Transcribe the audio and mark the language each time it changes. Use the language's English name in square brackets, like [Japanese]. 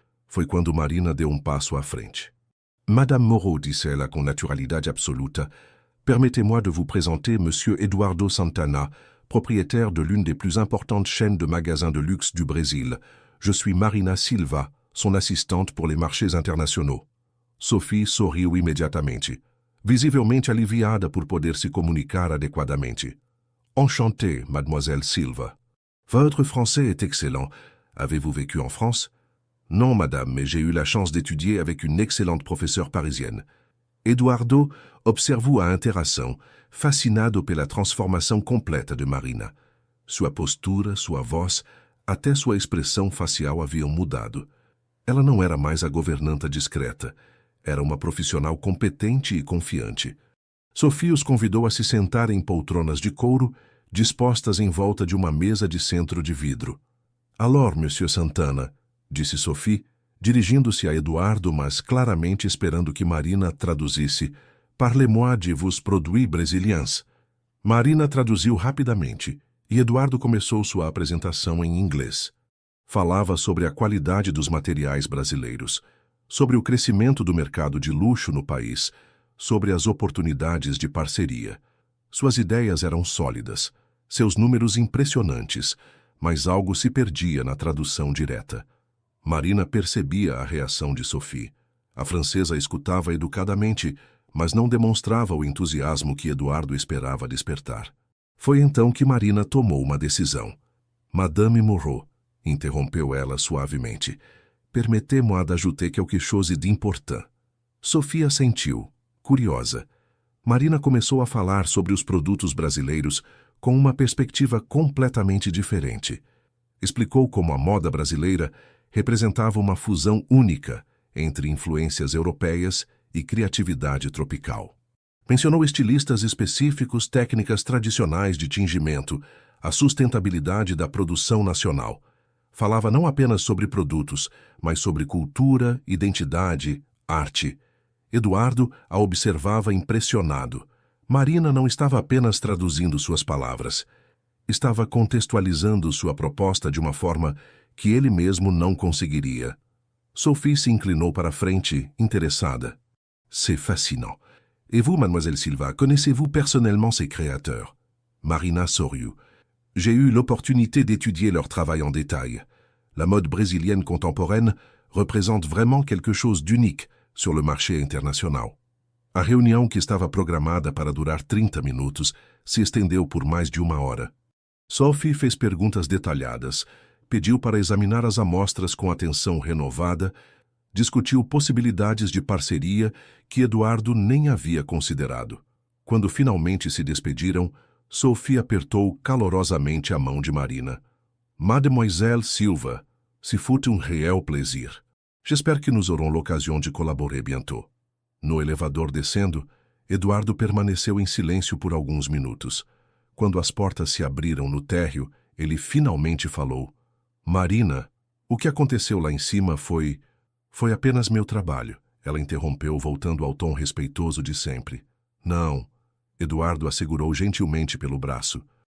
[Portuguese] Foi quando Marina deu um passo à frente. [French] Madame Moreau, [Portuguese] disse ela com naturalidade absoluta, [French] permettez-moi de vous présenter Monsieur Eduardo Santana, propriétaire de l'une des plus importantes chaînes de magasins de luxe du Brésil. Je suis Marina Silva, son assistante pour les marchés internationaux. [Portuguese] Sophie sorriu imediatamente, visivelmente aliviada por poder se comunicar adequadamente. [French] Enchantée, mademoiselle Silva. Votre français est excellent. Avez-vous vécu en France? Non, madame, mais j'ai eu la chance d'étudier avec une excellente professeure parisienne. [Portuguese] Eduardo observou a interação, fascinado pela transformação completa de Marina. Sua postura, sua voz, até sua expressão facial haviam mudado. Ela não era mais a governanta discreta. Era uma profissional competente e confiante. Sophie os convidou a se sentar em poltronas de couro, dispostas em volta de uma mesa de centro de vidro. Alors, Monsieur Santana, disse Sophie, dirigindo-se a Eduardo, mas claramente esperando que Marina traduzisse. [French] Parlez-moi de vos produits brésiliens. [Portuguese] Marina traduziu rapidamente, e Eduardo começou sua apresentação em inglês. Falava sobre a qualidade dos materiais brasileiros, sobre o crescimento do mercado de luxo no país, sobre as oportunidades de parceria. Suas ideias eram sólidas, seus números impressionantes, mas algo se perdia na tradução direta. Marina percebia a reação de Sophie. A francesa escutava educadamente, mas não demonstrava o entusiasmo que Eduardo esperava despertar. Foi então que Marina tomou uma decisão. [French] Madame Moreau, [Portuguese] interrompeu ela suavemente, [French] permettez-moi d'ajouter quelque chose d'important. [Portuguese] Sophie assentiu, curiosa. Marina começou a falar sobre os produtos brasileiros com uma perspectiva completamente diferente. Explicou como a moda brasileira representava uma fusão única entre influências europeias e criatividade tropical. Mencionou estilistas específicos, técnicas tradicionais de tingimento, a sustentabilidade da produção nacional. Falava não apenas sobre produtos, mas sobre cultura, identidade, arte. Eduardo a observava impressionado. Marina não estava apenas traduzindo suas palavras. Estava contextualizando sua proposta de uma forma que ele mesmo não conseguiria. Sophie se inclinou para a frente, interessada. [French] C'est fascinant. Et vous, mademoiselle Silva, connaissez-vous personnellement ces créateurs? [Portuguese] Marina sorriu. [French] J'ai eu l'opportunité d'étudier leur travail en détail. La mode brésilienne contemporaine représente vraiment quelque chose d'unique sur le marché international. [Portuguese] A reunião, que estava programada para durar 30 minutos, se estendeu por mais de 1 hora. Sophie fez perguntas detalhadas, pediu para examinar as amostras com atenção renovada, discutiu possibilidades de parceria que Eduardo nem havia considerado. Quando finalmente se despediram, Sophie apertou calorosamente a mão de Marina. [French] Mademoiselle Silva, ce fut un réel plaisir. J'espère que nous aurons l'occasion de collaborer bientôt. [Portuguese] No elevador descendo, Eduardo permaneceu em silêncio por alguns minutos. Quando as portas se abriram no térreo, ele finalmente falou. Marina, o que aconteceu lá em cima foi apenas meu trabalho. Ela interrompeu, voltando ao tom respeitoso de sempre. Não, Eduardo a segurou gentilmente pelo braço.